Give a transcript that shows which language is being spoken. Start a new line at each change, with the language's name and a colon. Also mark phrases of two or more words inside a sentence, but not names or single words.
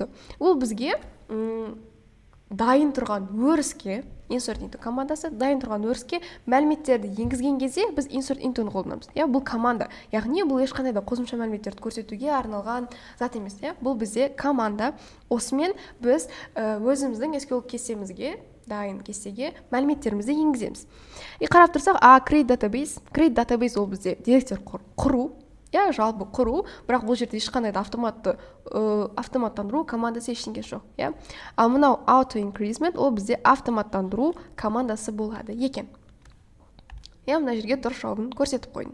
Kazakh: Ол бізге дайын тұрған өріске,
English: insert into
Kazakh: командасы, дайын тұрған өріске мәліметтерді енгізген кезде біз
English: insert into-
Kazakh: ны қолданамыз. Бұл команда. Яғни бұл ешқандай да қосымша мәліметтерді көрсетуге арналған зат емес. Бұл бізде команда. Осымен біз өзіміздің SQL кестемізге, дайын кестеге мәліметтерімізді енгіземіз. Қарап тұрсақ,
English: create database. Create database
Kazakh: ол бізде деректер құру. Жалпы құру, бірақ бұл жерде ешқандай да автоматтандыру командасы ештеңе жоқ. Ал мынау
English: auto increment
Kazakh: ол бізде автоматтандыру командасы болады екен. Мына жерге дұрыс жауабын көрсетіп қойдым.